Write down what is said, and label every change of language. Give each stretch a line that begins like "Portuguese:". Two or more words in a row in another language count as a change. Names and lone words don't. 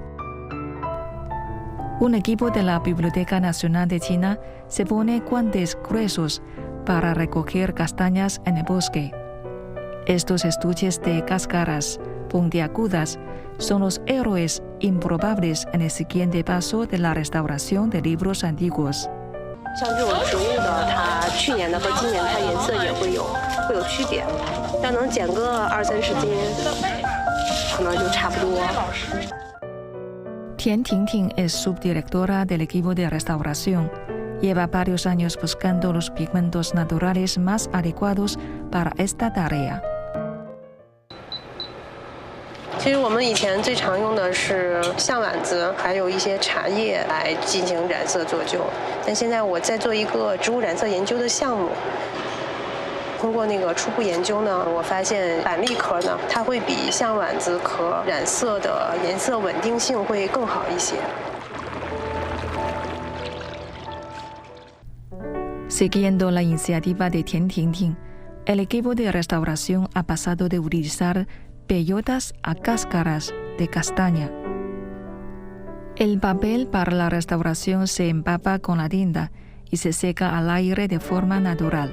Spanish: Un equipo de la Biblioteca Nacional de China se pone guantes gruesos para recoger castañas en el bosque. Estos estuches de cáscaras puntiagudas son los héroes improbables en el siguiente paso de la restauración de libros antiguos.
Chinese: 像这种植物的，它去年的和今年它颜色也会有区别，要能减个20-30斤，可能就差不多。
Spanish: Tian Tingting es subdirectora del equipo de restauración. Lleva varios años buscando los pigmentos naturales más adecuados para esta tarea.
Chinese: 其实我们以前最常用的是象丸子，还有一些茶叶来进行染色做旧。但现在我在做一个植物染色研究的项目，通过那个初步研究呢，我发现板栗壳呢，它会比象丸子壳染色的颜色稳定性会更好一些。
Spanish: Siguiendo la iniciativa de Tian Tingting, El equipo de restauración ha pasado de utilizar bellotas a cáscaras de castaña. El papel para la restauración se empapa con la tinta y se seca al aire de forma natural.